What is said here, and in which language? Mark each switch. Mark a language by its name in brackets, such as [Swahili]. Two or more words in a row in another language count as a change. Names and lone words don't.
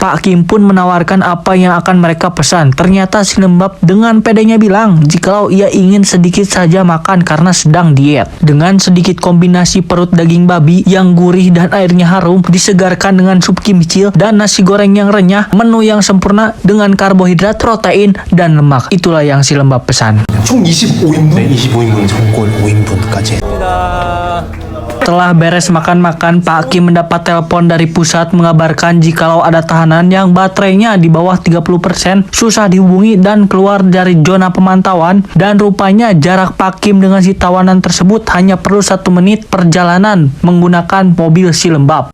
[Indonesian] Pak Kim pun menawarkan apa yang akan mereka pesan. Ternyata si Lembab dengan pedenya bilang jikalau ia ingin sedikit saja makan karena sedang diet. Dengan sedikit kombinasi perut daging babi yang gurih dan airnya harum, disegarkan dengan sup kimchi dan nasi goreng yang renyah, menu yang sempurna dengan karbohidrat, protein, dan lemak. Itulah yang si Lembab pesan. [Korean] 총 25인분? 네, 25인분 전골 5인분까지. [Indonesian] Setelah beres makan-makan, Pak Kim mendapat telepon dari pusat mengabarkan jikalau ada tahanan yang baterainya di bawah 30%, susah dihubungi dan keluar dari zona pemantauan, dan rupanya jarak Pak Kim dengan si tawanan tersebut hanya perlu 1 menit perjalanan menggunakan mobil si Lembab.